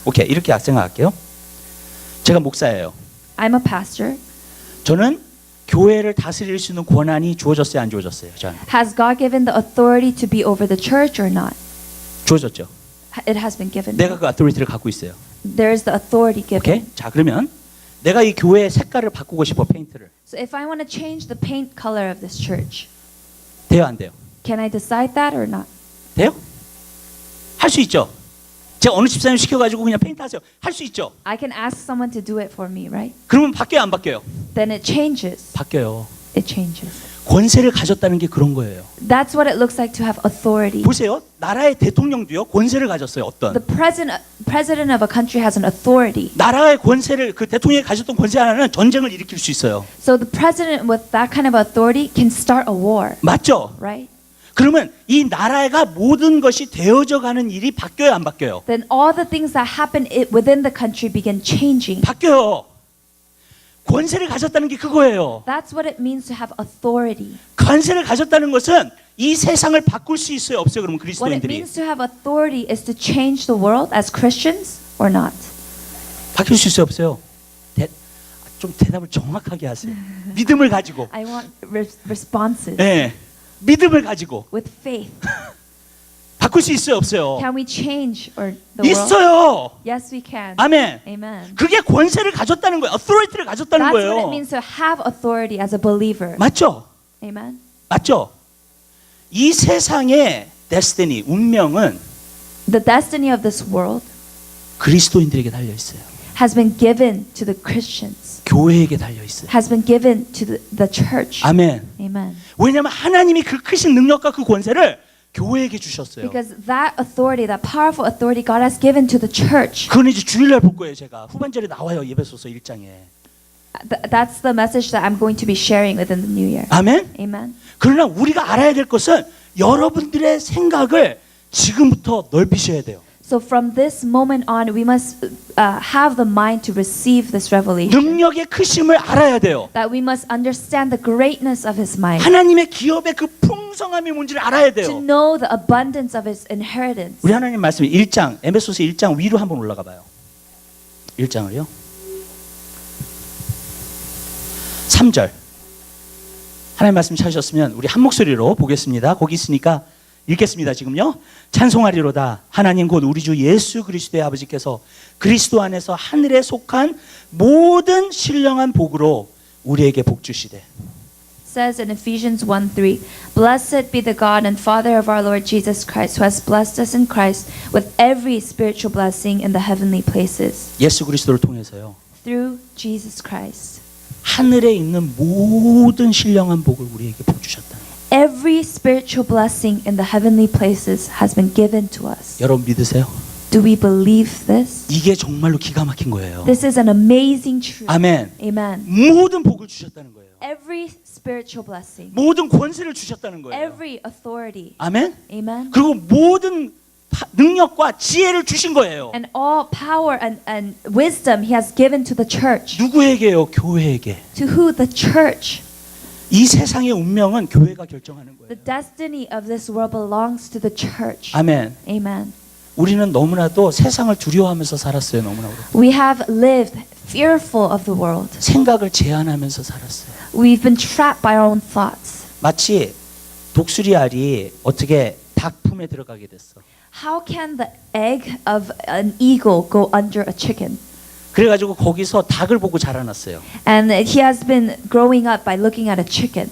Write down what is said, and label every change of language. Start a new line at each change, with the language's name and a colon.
Korean: 오케이, 이렇게 생각할게요. 제가 목사예요.
English: I'm a pastor.
Korean: 저는 교회를 다스릴 수 있는 권한이 주어졌어요, 안 주어졌어요? 저한테
English: Has God given the authority to be over the church or not?
Korean: 주어졌죠.
English: It has been given.
Korean: 내가 그 어토리티를 갖고 있어요.
English: There is the authority given.
Korean: 오케이? 자, 그러면 내가 이 교회의 색깔을 바꾸고 싶어, 페인트를.
English: So if I want to change the paint color of this church,
Korean: 돼요, 안 돼요?
English: can I decide that or not?
Korean: 돼요? 할 수 있죠. 제가 어느 집사님 시켜가지고 그냥 페인트 하세요. 할 수 있죠.
English: I can ask someone to do it for me, right?
Korean: 그러면 바뀌어요, 안 바뀌어요?
English: Then it changes.
Korean: 바뀌어요.
English: It changes.
Korean: 권세를 가졌다는 게 그런 거예요.
English: That's what it looks like to have authority.
Korean: 보세요. 나라의 대통령도요. 권세를 가졌어요. 어떤?
English: The president of a country has an authority.
Korean: 나라의 권세를 그 대통령이 가졌던 권세 하나는 전쟁을 일으킬 수 있어요.
English: So the president with that kind of authority can start a war,
Korean: 맞죠?
English: right?
Korean: 그러면 이 나라가 모든 것이 되어져 가는 일이 바뀌어요, 안 바뀌어요?
English: Then all the things that happen within the country begin changing.
Korean: 바뀌어요. 권세를 가졌다는 게 그거예요.
English: That's what it means to have authority.
Korean: 권세를 가졌다는 것은 이 세상을 바꿀 수 있어요, 없어요? 그러면
English: What it
Korean: 그리스도인들이
English: means to have authority is to change the world as Christians or not.
Korean: 바뀔 수 있어요, 없어요? 좀 대답을 정확하게 하세요. 믿음을 가지고.
English: I want responses
Korean: 네, 믿음을 가지고
English: with faith.
Korean: 바꿀 수 있어요, 없어요?
English: Can we change or the world?
Korean: 있어요.
English: Yes, we can.
Korean: 아멘.
English: Amen.
Korean: 그게 권세를 가졌다는 거예요. authority를 가졌다는
English: That's what it
Korean: 거예요.
English: means to have authority as a believer.
Korean: 맞죠?
English: Amen.
Korean: 맞죠? 이 세상의 destiny, 운명은
English: The destiny of this world
Korean: 그리스도인들에게 달려 있어요.
English: has been given to the Christians,
Korean: 교회에게 달려 있어요.
English: has been given to the church.
Korean: 아멘.
English: Amen.
Korean: 왜냐하면 하나님이 그 크신 능력과 그 권세를 교회에게 주셨어요.
English: Because that authority, that powerful authority God has given to the church.
Korean: 그건 이제 주일날 볼 거예요. 제가 후반절에 나와요. 예배소서 1장에.
English: That's the message that I'm going to be sharing within the new year.
Korean: 아멘.
English: Amen.
Korean: 그러나 우리가 알아야 될 것은 여러분들의 생각을 지금부터 넓히셔야 돼요.
English: So from this moment on, we must have the mind to receive this revelation.
Korean: 능력의 크심을 알아야 돼요.
English: That we must understand the greatness of His might.
Korean: 하나님의 기업의 그 풍성함이 뭔지를 알아야
English: To
Korean: 돼요.
English: know the abundance of His inheritance.
Korean: 우리 하나님 말씀 1장, 에베소서 1장 위로 한번 올라가 봐요. 1장을요. 3절. 하나님 말씀 찾으셨으면 우리 한 목소리로 보겠습니다. 거기 있으니까 읽겠습니다. 지금요. 찬송하리로다. 하나님 곧 우리 주 예수 그리스도의 아버지께서 그리스도 안에서 하늘에 속한 모든 신령한 복으로 우리에게 복 주시되.
English: Says in Ephesians 1:3, Blessed be the God and Father of our Lord Jesus Christ, who has blessed us in Christ with every spiritual blessing in the heavenly places.
Korean: 예수 그리스도를 통해서요.
English: Through Jesus Christ.
Korean: 하늘에 있는 모든 신령한 복을 우리에게 복 주셨다.
English: Every spiritual blessing in the heavenly places has been given to us.
Korean: 여러분 믿으세요?
English: Do we believe this?
Korean: 이게 정말로 기가 막힌 거예요.
English: This is an amazing truth.
Korean: 아멘.
English: Amen.
Korean: 모든 복을 주셨다는 거예요.
English: Every spiritual blessing,
Korean: 모든 권세를 주셨다는 거예요.
English: every authority.
Korean: 아멘.
English: Amen.
Korean: 그리고 모든 능력과 지혜를 주신 거예요.
English: And all power and wisdom He has given to the church.
Korean: 누구에게요? 교회에게.
English: To who? The church.
Korean: 이 세상의 운명은 교회가 결정하는 거예요.
English: The destiny of this world belongs to the church.
Korean: 아멘.
English: Amen.
Korean: 우리는 너무나도 세상을 두려워하면서 살았어요. 너무나 우리.
English: We have lived fearful of the world.
Korean: 생각을 제한하면서 살았어요.
English: We've been trapped by our own thoughts.
Korean: 마치 독수리 알이 어떻게 닭 품에 들어가게 됐어.
English: How can the egg of an eagle go under a chicken?
Korean: 그래가지고 거기서 닭을 보고 자라났어요.
English: And he has been growing up by looking at a chicken.